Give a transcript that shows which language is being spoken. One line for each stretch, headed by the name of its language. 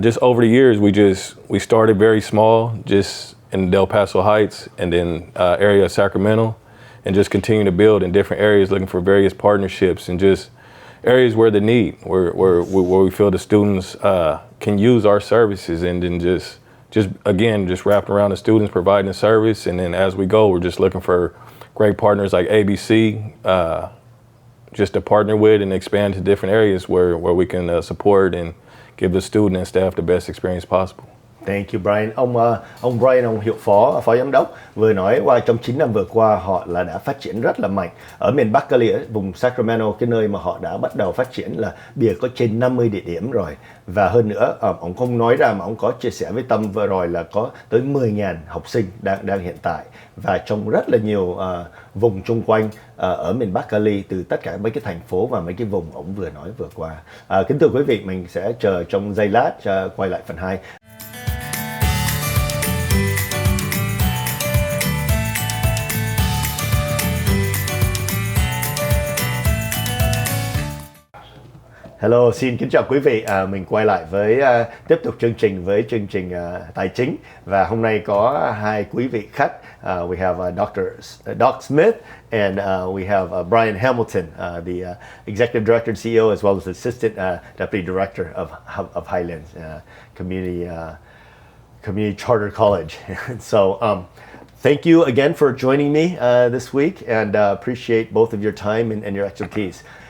English: Just over the years, we started very small, just in Del Paso Heights and then area of Sacramento, and just continue to build in different areas, looking for various partnerships and just areas where the need, where we feel the students can use our services, and then just wrapped around the students providing the service. And then as we go, we're just looking for great partners like ABC, just to partner with and expand to different areas where we can support and give the student and staff the best experience possible. Thank you, Brian.
Vietnamese: Ông Brian, ông hiệu phó giám đốc vừa nói qua trong 9 năm vừa qua họ đã phát triển rất là mạnh ở miền Bắc Cali, ở vùng Sacramento, cái nơi mà họ đã bắt đầu phát triển là bây giờ có trên 50 địa điểm rồi, và hơn nữa ông không nói ra mà ông có chia sẻ với Tâm vừa rồi là có tới 10.000 học sinh đang hiện tại, và trong rất là nhiều vùng chung quanh ở miền Bắc Cali, từ tất cả mấy cái thành phố và mấy cái vùng ông vừa nói vừa qua. Kính thưa quý vị, mình sẽ chờ trong giây lát quay lại phần 2. Hello, xin kính chào quý vị. Mình quay lại với tiếp tục chương trình với chương trình tài chính, và hôm nay có hai quý vị khách.
English: We have Doc Smith and we have Brian Hamilton, the Executive Director and CEO, as well as Assistant Deputy Director of Highlands Community Charter College. So, thank you again for joining me this week, and appreciate both of your time and your expertise.